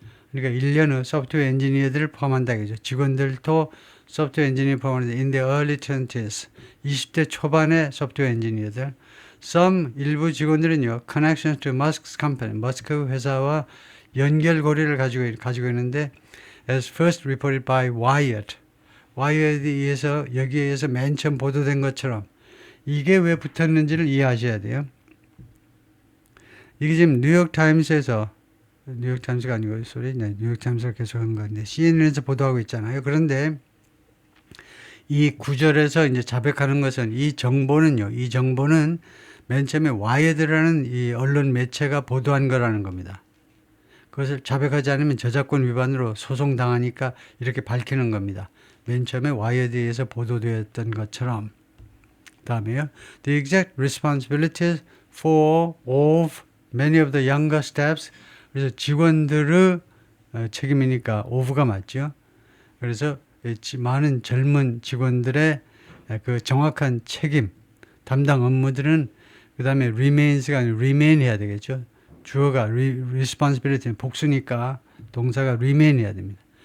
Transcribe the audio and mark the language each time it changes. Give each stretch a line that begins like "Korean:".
Korean: 그러니까 1년 후 소프트웨어 엔지니어들을 포함한다 이거죠. 직원들도 소프트웨어 엔지니어 포함하는데
English: in the early 20s,
Korean: 20대 초반의 소프트웨어 엔지니어들. 일부 직원들은요,
English: connections to Musk's company,
Korean: 머스크 회사와 연결고리를 가지고 있는데
English: as first reported by Wired.
Korean: 여기에 의해서 맨 처음 보도된 것처럼 이게 왜 붙었는지를 이해하셔야 돼요. 이게 지금 뉴욕타임스가 아니고 뉴욕타임스가 계속 한 건데 CNN에서 보도하고 있잖아요. 그런데 이 구절에서 이제 자백하는 것은 이 정보는 맨 처음에 와이드라는 이 언론 매체가 보도한 거라는 겁니다. 그것을 자백하지 않으면 저작권 위반으로 소송당하니까 이렇게 밝히는 겁니다. 맨 처음에 와이어드에서 보도되었던 것처럼. 다음에요.
English: The exact responsibilities for of many of the younger staffs.
Korean: 그래서 직원들의 책임이니까 of가 맞죠. 그래서 많은 젊은 직원들의 그 정확한 책임, 담당 업무들은 그 다음에 remains가 아니라 remain 해야 되겠죠. 주어가 responsibility는 복수니까 동사가 remain 해야 됩니다.